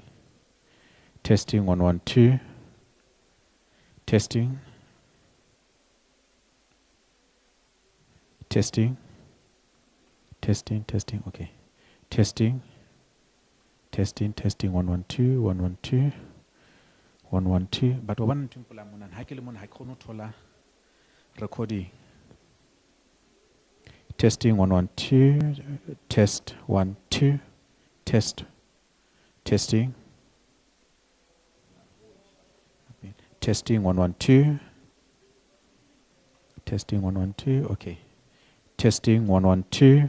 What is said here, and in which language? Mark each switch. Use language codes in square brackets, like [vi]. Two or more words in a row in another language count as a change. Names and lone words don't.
[en] Testing 1, 1, 2. Testing. Testing. Testing. Testing. Okay. Testing. Testing. Testing 1, 1, 2. 1, 1, 2. [st] 1, 1, 2. [en] But one thing [st] pula mona ha ke le mona ha khono thola recording. [en] Testing 1, 1, 2. Test 1, 2. Test. Testing. Testing 1, 1, 2. Testing 1, 1, 2. Okay. Testing 1, 1, 2.